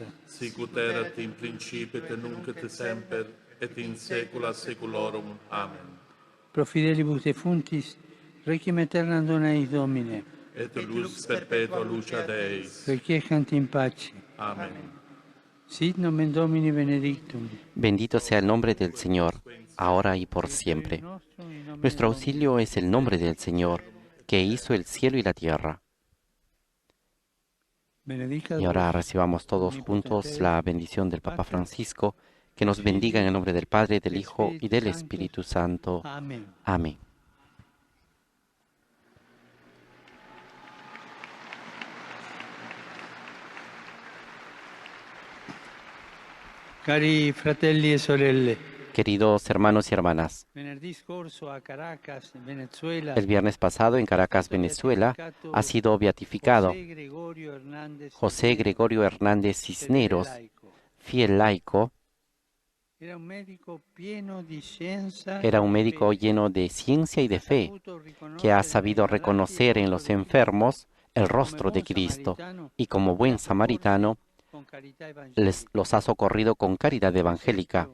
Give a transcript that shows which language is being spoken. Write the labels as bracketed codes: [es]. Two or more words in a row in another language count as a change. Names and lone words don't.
[la] Sicut erat in principio et nunc et semper, et in saecula saeculorum. Amen. Pro fidelibus defuntis, requiem aeternam dona eis Domine. Et lux perpetua lucia Deis. Requiescant in pace. Amen. Sit nomen Domini benedictum. [es] Bendito sea el nombre del Señor, ahora y por siempre. Nuestro auxilio es el nombre del Señor, que hizo el cielo y la tierra. [la] Benedicat [es] Y ahora [la] vos, [es] recibamos todos juntos la bendición del Papa Francisco, que nos bendiga en el nombre del Padre, del Hijo y del Espíritu Santo. Amén. Amén. [it] Cari fratelli e sorelle, [es] Queridos hermanos y hermanas, [it] venerdì scorso a Caracas, Venezuela, [es] el viernes pasado en Caracas, Venezuela, ha sido beatificado José Gregorio Hernández Cisneros, fiel laico. Era un médico lleno de ciencia y de fe, que ha sabido reconocer en los enfermos el rostro de Cristo y como buen samaritano los ha socorrido con caridad evangélica.